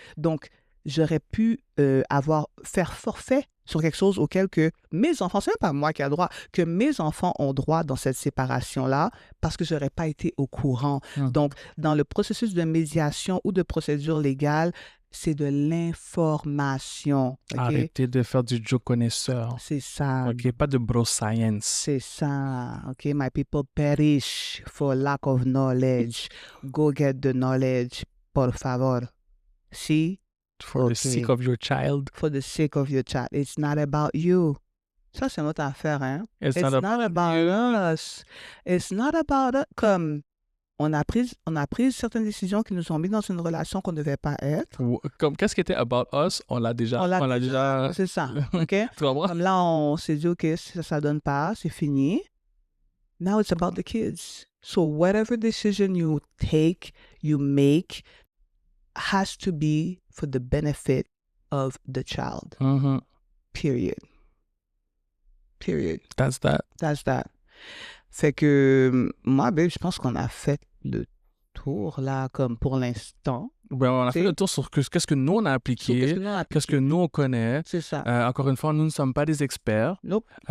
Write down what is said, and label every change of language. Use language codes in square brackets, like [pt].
[fr] Donc, j'aurais pu faire forfait sur quelque chose auquel que mes enfants, c'est même pas moi qui ai le droit, que mes enfants ont droit dans cette séparation-là parce que je n'aurais pas été au courant. Donc, dans le processus de médiation ou de procédure légale, c'est de l'information. Okay? Arrêtez de faire du Joe connaisseur. C'est ça. OK, pas de bro science. C'est ça. [en] OK, my people perish for lack of knowledge. Go get the knowledge, [es] por favor. [en] See? For the sake of your child. For the sake of your child. It's not about you. [fr] Ça, c'est notre affaire, hein? [en] It's not about us. It's not about us. [fr] Comme on a pris certaines décisions qui nous ont mis dans une relation qu'on ne devait pas être. Comme qu'est-ce qui était [en] about us, [fr] on l'a déjà. C'est ça, OK? Comme là, on s'est dit, OK, ça donne pas, c'est fini. [en] Now it's about the kids. So whatever decision you take, you make, has to be for the benefit of the child. Period. That's that. [fr] Fait que moi, babe, je pense qu'on a fait le tour là, comme pour l'instant. Ben, on a fait le tour sur qu'est-ce que nous on a appliqué, qu'est-ce que nous on connaît. C'est ça. Encore une fois, nous ne sommes pas des experts. [en] Nope.